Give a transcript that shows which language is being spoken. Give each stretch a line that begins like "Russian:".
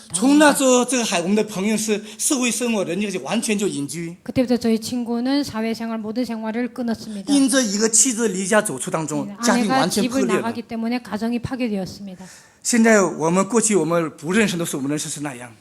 Chinese: 从那之后，这个我们的朋友是社会生活，人家就完全就隐居，
Korean: 그때부터 저희 친구는 사회생활 모든 생활을 끊었습니다.
Chinese: 因着一个妻子离家走出当中，家庭
Korean: 아내가
Chinese: 完全破
Korean: 집을
Chinese: 裂了。
Korean: 나가기 때문에 가정이 파괴되었습니다.
Chinese: 现在过去我们不认识的时候，我们认识是那样。